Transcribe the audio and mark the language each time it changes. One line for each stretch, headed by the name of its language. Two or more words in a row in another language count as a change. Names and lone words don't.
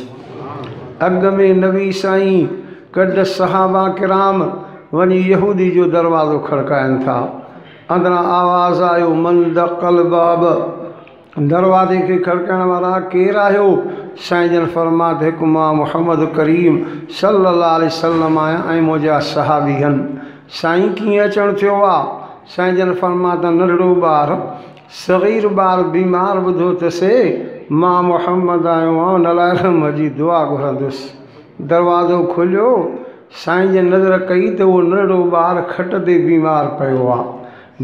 Sindhi: अॻ में नबी साईं गॾु सहाबा किराम वञी यहूदी जो दरवाज़ो खड़काइनि था। अंदरां आवाज़ आयो
Arabic: من دق الباب,
Sindhi: दरवाज़े खे खड़काइण वारा केरु आहियो? साईं जन फरमात हिकु मां मुहम्मद करीम
Arabic: صلى الله عليه وسلم
Sindhi: आहियां ऐं मुंहिंजा सहाबी आहिनि। साईं कीअं अचणु थियो आहे? साईं जन फरमात नंढड़ो ॿार सग़ीर ॿार बीमार ॿुधो त से मां मुहम्मद आयो आहियां, हुन लाइ रहम जी दुआ घुरंदुसि। दरवाज़ो खुलियो, साईं जन नज़र कई त उहो नंढड़ो ॿार खट ते बीमार पियो आहे।